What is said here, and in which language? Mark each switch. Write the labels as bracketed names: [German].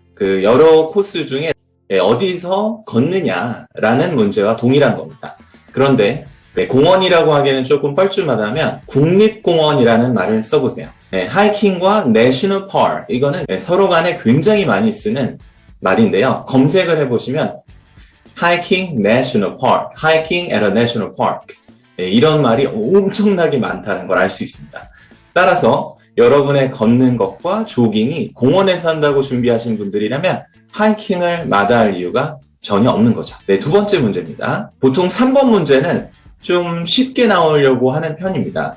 [Korean] 여러 코스 중에 어디서 걷느냐라는 문제와 동일한 겁니다. 그런데 공원이라고 하기에는 조금 뻘쭘하다면 국립공원이라는 말을 써보세요. 하이킹과 내셔널 파크, 이거는 서로 간에 굉장히 많이 쓰는 말인데요. 검색을 해보시면 [English] hiking national park, hiking at a national park. [Korean] 이런 말이 엄청나게 많다는 걸 알 수 있습니다. 따라서 여러분의 걷는 것과 조깅이 공원에서 한다고 준비하신 분들이라면 하이킹을 마다할 이유가 전혀 없는 거죠. 네, 두 번째 문제입니다. 보통 3번 문제는 좀 쉽게 나오려고 하는 편입니다.